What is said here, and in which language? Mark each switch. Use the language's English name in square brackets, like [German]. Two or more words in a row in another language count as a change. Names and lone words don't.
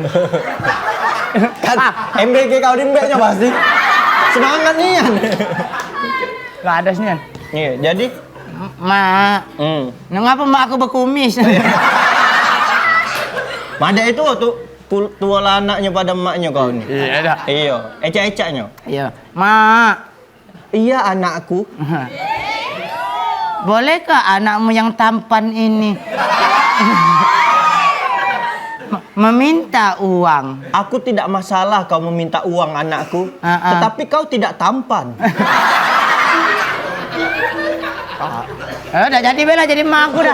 [Indonesian] Kan MBG kau dimbeknya pasti. Semangat nih. Gak ada sini. Iya, jadi Mak. Ngapa mak aku berkumis? Mada itu tuh tua anaknya pada emaknya kau nih. Iya dah. Iya, ecak-ecaknya. Iya. Mak. Iya anakku. Bolehkah anakmu yang tampan ini meminta uang? Aku tidak masalah kau meminta uang anakku, tetapi kau tidak tampan. Udah jadi bela jadi emak aku dah.